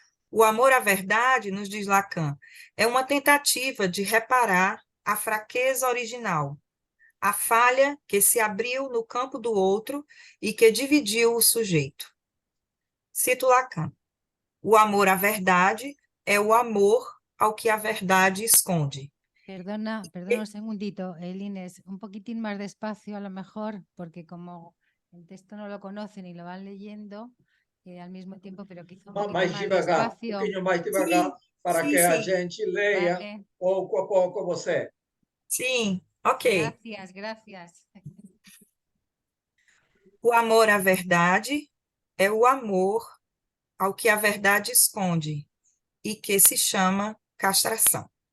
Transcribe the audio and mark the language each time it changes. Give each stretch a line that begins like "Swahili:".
Portuguese: O amor à verdade, nos diz Lacan, é uma tentativa de reparar a fraqueza original, a falha que se abriu no campo do outro e que dividiu o sujeito. Cito Lacan. O amor à verdade é o amor ao que a verdade esconde.
Spanish: Perdona un segundito, Elines, un poquitín más despacio a lo mejor, porque como el texto no lo conocen y lo van leyendo al mismo tiempo, pero quizá un poquito
Portuguese: mais
Spanish: más
Portuguese: devagar,
Spanish: despacio.
Portuguese: um pouquinho mais devagar, para que a gente leia pouco a pouco você. Sim, ok.
Spanish: Gracias.
Portuguese: O amor à verdade é o amor ao que a verdade esconde e que se chama castração.